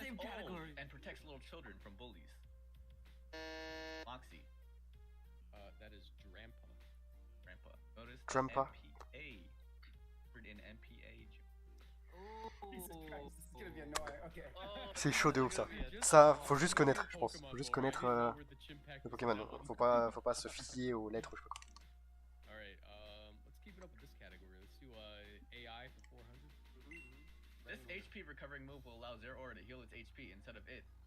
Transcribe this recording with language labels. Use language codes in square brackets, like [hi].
[en] is same old category. and protects little children from bullies. Moxie. That is Drampa. Grandpa. Notice Drampa. MPA. Word in MPA. Jesus Christ, this is gonna be annoying. Okay. [fr] C'est chaud de ouf ça. Ça, faut juste connaître, je pense. Faut juste connaître le Pokémon. Faut pas se fier aux lettres, je sais pas quoi. [en] Alright, let's keep it up with this category. Let's do AI for 400. This HP recovering move will allow Zeraora to heal its HP instead of it.